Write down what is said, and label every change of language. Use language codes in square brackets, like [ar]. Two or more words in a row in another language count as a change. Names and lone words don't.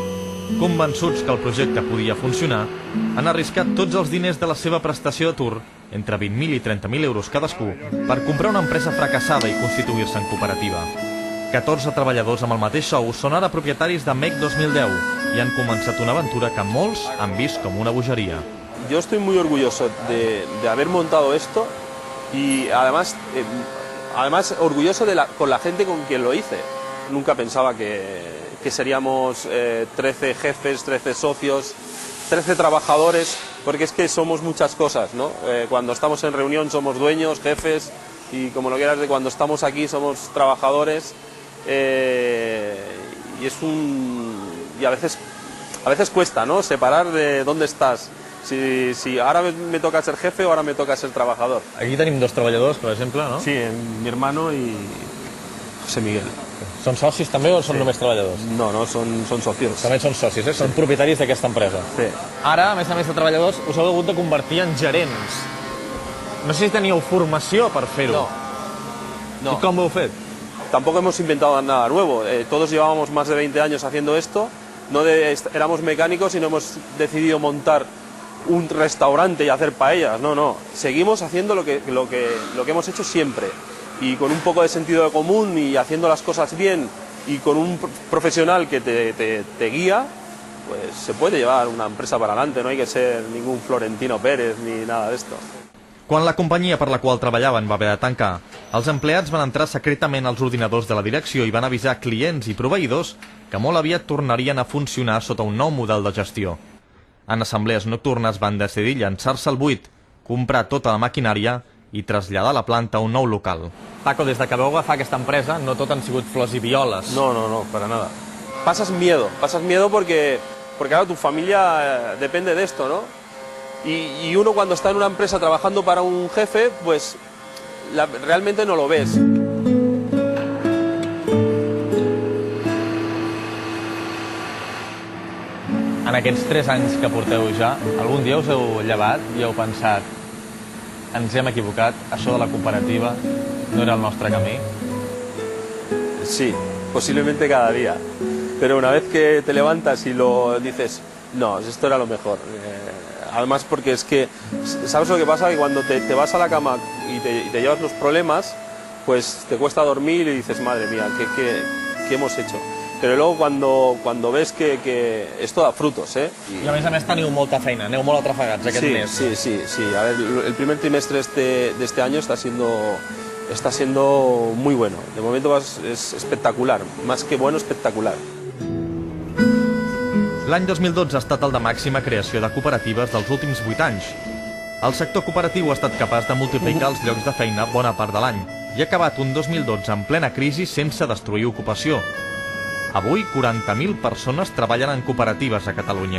[ca] Convençuts que el projecte podia funcionar, han arriscat tots els diners de la seva prestació d'atur, entre 20.000 i 30.000 euros cadascú, per comprar una empresa fracassada i constituir-se en cooperativa. 14 treballadors amb el mateix sou són ara propietaris de MEC 2010 i han començat una aventura que molts han vist com una bogeria. [es] Yo estoy muy orgulloso de haber montado esto y además orgulloso con la gente con quien lo hice. Nunca pensaba que seríamos 13 jefes, 13 socios, 13 trabajadores, porque es que somos muchas cosas, ¿no? Cuando estamos en reunión somos dueños, jefes, y como lo quieras, cuando estamos aquí somos trabajadores, y a veces cuesta, ¿no? Separar de dónde estás. Si ahora me toca ser jefe o ahora me toca ser trabajador. [ca] Aquí tenim dos treballadors, per exemple, no? [es] Sí, mi hermano y José Miguel. [ca] Són socis també o són només treballadors? No, són socios. També són socis, són propietaris d'aquesta empresa. Sí. Ara, a més de treballadors, us heu hagut de convertir en gerents. No sé si teníeu formació per fer-ho. No. I com ho heu fet? [es] Tampoco hemos inventado nada nuevo. Todos llevábamos más de 20 años haciendo esto. No éramos mecánicos y no hemos decidido montar un restaurante y hacer paellas. No. Seguimos haciendo lo que hemos hecho siempre. Y con un poco de sentido común y haciendo las cosas bien y con un profesional que te guía, pues se puede llevar una empresa para adelante. No hay que ser ningún Florentino Pérez ni nada de esto. [ca] Quan la companyia per la qual treballaven va haver de tancar, els empleats van entrar secretament als ordinadors de la direcció i van avisar clients i proveïdors que molt aviat tornarien a funcionar sota un nou model de gestió. En assemblees nocturnes van decidir llançar-se al buit, comprar tota la maquinària i traslladar la planta a un nou local. Paco, des de que vau agafar aquesta empresa, no tot han sigut flors i violes. [es] No, para nada. Pasas miedo porque claro, tu familia depende de esto, ¿no? Y uno cuando está en una empresa trabajando para un jefe, pues realmente no lo ves. [ca] En aquests 3 anys que porteu ja, algun dia us heu llevat i heu pensat ens hem equivocat, això de la cooperativa no era el nostre camí? [es] Sí, posiblemente cada día. Pero una vez que te levantas y lo dices, no, esto era lo mejor. Además porque es que, ¿sabes lo que pasa? Que cuando te vas a la cama y te llevas los problemas, pues te cuesta dormir y dices, madre mía, ¿qué hemos hecho? Pero luego cuando ves que esto da frutos, ¿eh? [ca] I a més teniu molta feina, aneu molt atrafegats aquest mes. [es] Sí. A ver, el primer trimestre de este año está siendo muy bueno. De momento es espectacular, más que bueno, espectacular. [ca] L'any 2012 ha estat el de màxima creació de cooperatives dels últims 8 anys. El sector cooperatiu ha estat capaç de multiplicar els llocs de feina bona part de l'any i ha acabat un 2012 en plena crisi sense destruir ocupació. Avui, 40.000 persones treballen en cooperatives a Catalunya.